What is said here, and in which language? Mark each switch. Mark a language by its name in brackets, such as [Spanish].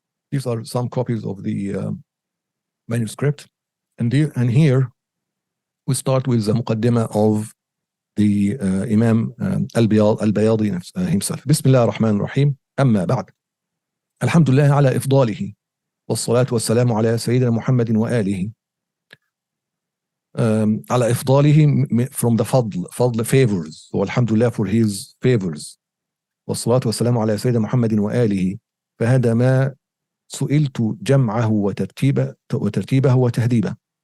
[English] These are some copies of the manuscript, and here we start with the muqaddimah of the Imam al-Bayadi himself. [Arabic] Bismillah ar-Rahman ar-Rahim. Amma ba'd. Alhamdulillah ala ifdalihi. والصلاة والسلام على سيدنا محمد وآله. على إفضاله [English] from the فضل favors. So alhamdulillah for his favors. [Arabic] والصلاة والسلام على سيدنا محمد وآله. فهذا ما سئلت جمعه وترتيبه وتهذيبه.